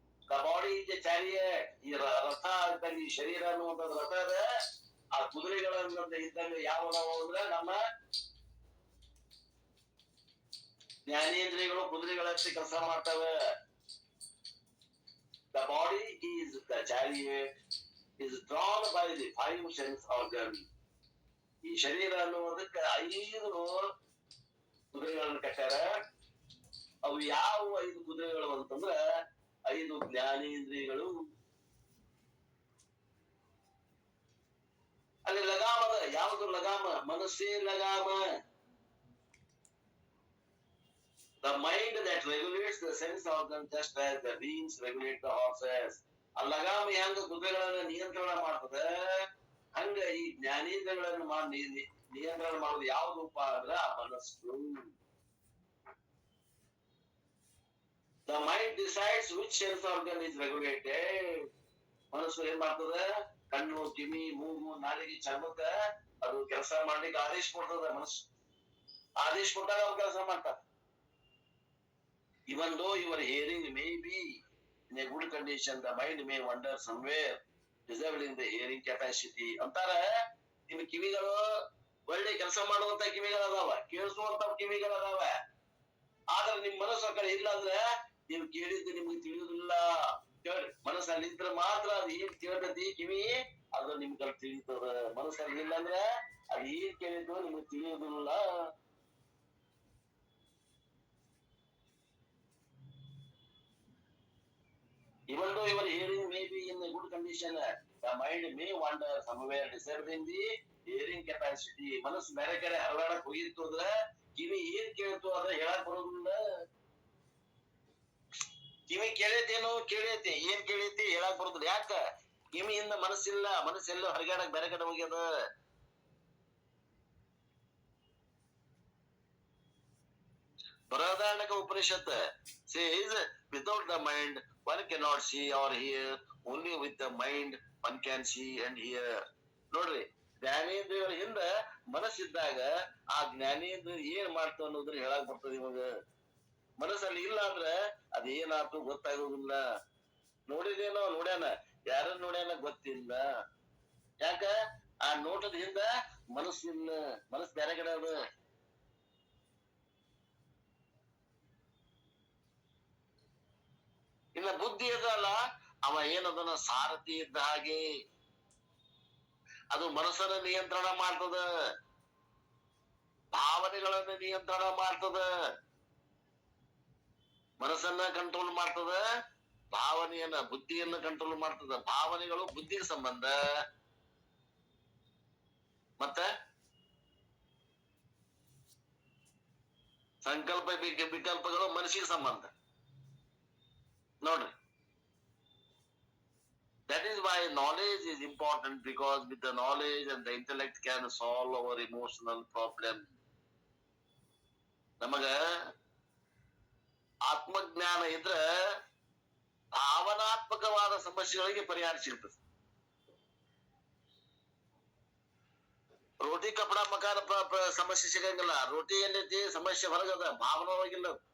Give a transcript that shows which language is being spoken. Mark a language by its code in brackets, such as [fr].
[en] The body is a chariot. [kn] ಈ ರಥ ಇದ್ದಲ್ಲಿ ಈ ಶರೀರ ಅನ್ನುವಂಥದ್ದು ರಥ ಅದ. ಆ ಕುದುರೆಗಳನ್ನ ಇದ್ದಲ್ಲಿ ಯಾವ ಅಂದ್ರೆ ನಮ್ಮ ಜ್ಞಾನೇಂದ್ರಿಯಗಳು ಕುದುರೆಗಳಂತೆ ಕೆಲಸ ಮಾಡ್ತವೆ. [en] The body is the chariot is drawn by the 5 sense organs. [kn] ಈ ಶರೀರ ಅನ್ನುವುದಕ್ಕೆ 5 ಕುದುರೆಗಳನ್ನು ಕಟ್ಟಾರ. ಅವು ಯಾವ 5 ಕುದುರೆಗಳು ಅಂತಂದ್ರ 5 ಜ್ಞಾನೇಂದ್ರಿಯಗಳು. ಅಲ್ಲಿ ಲಗಾಮದ ಯಾವುದು ಲಗಾಮ? ಮನಸ್ಸೇ ಲಗಾಮ. [en] The mind that regulates the sense organs just as the reins regulate the horses. [kn] ಆ ಲಗಾಮ ಹೆಂಗ ಕುದುರೆಗಳನ್ನ ನಿಯಂತ್ರಣ ಮಾಡ್ತದೆ, ಹಂಗ ಈ ಜ್ಞಾನೇಂದ್ರಿಯಗಳನ್ನು ನಿಯಂತ್ರಣ ಮಾಡೋದು ಯಾವ್ದಪ್ಪ ಅಂದ್ರ ಆ ಮನಸ್ಸು. [en] The mind decides which sense organ is regulated. [kn] ಮನಸ್ಸು ಏನ್ ಮಾಡ್ತದ? ಕಣ್ಣು, ಕಿವಿ, ಮೂಗು, ನಾಲಿಗೆ, ಚರ್ಮಕ್ಕ ಅದು ಕೆಲಸ ಮಾಡ್ಲಿಕ್ಕೆ ಆದೇಶ ಕೊಡ್ತದ. ಮನಸ್ಸು ಆದೇಶ ಕೊಟ್ಟಾಗ ಅವ್ರು ಕೆಲಸ ಮಾಡ್ತಾರ. [en] Even though your hearing may be in a good condition, the mind may wander somewhere, disabling the hearing capacity. [kn] ಅಂತಾರ ನಿಮ್ ಕಿವಿಗಳು ಒಳ್ಳೆ ಕೆಲಸ ಮಾಡುವಂತ ಕಿವಿಗಳದಾವ, ಕೇಳಿಸುವಂತ ಕಿವಿಗಳದಾವ. ಆದ್ರೆ ನಿಮ್ ಮನಸ್ಸು ಆ ಕಡೆ ಇಲ್ಲ ಅಂದ್ರೆ ನೀವು ಕೇಳಿದ್ದು ನಿಮ್ಗೆ ತಿಳಿಯುವುದಿಲ್ಲ. ಕೇಳಿ ಮನಸ್ಸಲ್ಲಿ ಇದ್ರೆ ಮಾತ್ರ ಅದು ಏನ್ ಕೇಳ್ತತಿ ಕಿವಿ, ಅದು ನಿಮ್ಗೆ ತಿಳಿತದ. ಮನಸ್ಸಲ್ಲಿ ಇಲ್ಲ ಅಂದ್ರೆ ಅದು ಏನ್ ಕೇಳಿದ್ದು ನಿಮ್ಗೆ ತಿಳಿಯುವುದಿಲ್ಲ. [en] Even though your hearing may be in a good condition, the mind may wander somewhere, disabling the hearing capacity. [kn] ಮನಸ್ಸು ಬೇರೆ ಕಡೆ ಹರವಾಡಕ್ ಹೋಗಿತ್ತು ಅಂದ್ರೆ ಕಿವಿ ಏನ್ ಕೇಳ್ತು ಅದ್ರ ಹೇಳಕ್ ಬರೋದಿಲ್ಲ. ಕಿವಿ ಕೇಳೈತೇನು? ಕೇಳೈತಿ. ಏನ್ ಕೇಳೈತಿ ಹೇಳಕ್ ಬರೋದಿಲ್ಲ. ಯಾಕ? ಕಿವಿಯಿಂದ ಮನಸ್ಸಿಲ್ಲ. ಮನಸ್ಸೆಲ್ಲೋ ಹರಿಗಾಡಕ್ ಬೇರೆ ಕಡೆ ಹೋಗ್ಯದ. [en] Brihadaranyaka Upanishad says, without the mind one cannot see or hear, only with the mind one can see and hear. [kn] ನೋಡ್ರಿ, ಜ್ಞಾನೇಂದ್ರಿಯಗಳ ಹಿಂದ ಮನಸ್ಸಿದ್ದಾಗ ಆ ಜ್ಞಾನೇಂದ್ರಿಯ ಏನ್ ಮಾಡ್ತಾವ ಅನ್ನೋದ್ರ ಹೇಳಕ್ ಬರ್ತದೆ ಇವಾಗ. ಮನಸ್ಸಲ್ಲಿ ಇಲ್ಲ ಅಂದ್ರೆ ಅದೇನಾಯ್ತು ಗೊತ್ತಾಗೋದಿಲ್ಲ. ನೋಡಿದೇನೋ ನೋಡ್ಯಾನ, ಯಾರನ್ನ ನೋಡ್ಯಾನ ಗೊತ್ತಿಲ್ಲ. ಯಾಕ? ಆ ನೋಟದ ಹಿಂದ ಮನಸ್ಸಿಲ್ಲ. ಮನಸ್ಸು ಬೇರೆ ಕಡೆ ಅದ. ಇನ್ನ ಬುದ್ಧಿ ಇದಲ್ಲ, ಅವ ಏನದನ್ನ ಸಾರಥಿ ಇದ್ದ ಹಾಗೆ. ಅದು ಮನಸ್ಸನ್ನ ನಿಯಂತ್ರಣ ಮಾಡ್ತದ, ಭಾವನೆಗಳನ್ನ ನಿಯಂತ್ರಣ ಮಾಡ್ತದ. ಮನಸ್ಸನ್ನ ಕಂಟ್ರೋಲ್ ಮಾಡ್ತದ, ಭಾವನೆಯನ್ನ ಬುದ್ಧಿಯನ್ನ ಕಂಟ್ರೋಲ್ ಮಾಡ್ತದ. ಭಾವನೆಗಳು ಬುದ್ಧಿಗೆ ಸಂಬಂಧ, ಮತ್ತೆ ಸಂಕಲ್ಪ ವಿಕಲ್ಪಗಳು ಮನಸ್ಸಿಗೆ ಸಂಬಂಧ. ನೋಡ್ರಿ, [en] that is why knowledge is important, because with the knowledge and the intellect can solve our emotional problem. [kn] ನಮಗ ಆತ್ಮಜ್ಞಾನ ಇದ್ರ ಭಾವನಾತ್ಮಕವಾದ ಸಮಸ್ಯೆಗಳಿಗೆ ಪರಿಹಾರ ಸಿಗ್ತದೆ. [hi] ರೋಟಿ ಕಪಡ ಮಕಾನ [kn] ಸಮಸ್ಯೆ ಸಿಗಂಗಿಲ್ಲ. ರೋಟಿ ಎಲ್ಲೈತಿ, ಸಮಸ್ಯೆ ಹೊರಗದ, ಭಾವನ ಒಳಗಿಲ್ಲ.